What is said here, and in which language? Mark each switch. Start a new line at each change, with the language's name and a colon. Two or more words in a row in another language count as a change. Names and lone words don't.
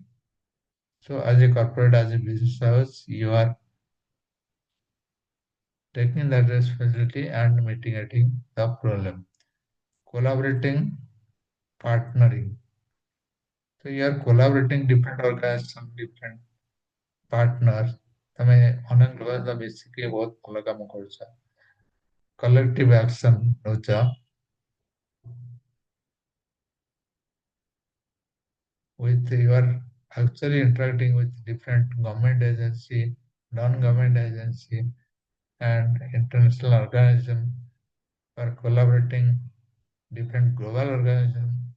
English: So as a corporate, as a business house, you are taking that responsibility and mitigating the problem. Collaborating, partnering. So you are collaborating different organizations, different partners.
Odia: ତମେ ଅନେକ ଲୋକ ସହିତ ମିଶିକି ବହୁତ ଭଲ କାମ କରୁଛ।
English: Collective action
Odia: ନଉଛ।
English: With you are actually interacting with different government agency, non-government agency, and international organization for collaborating different global organization.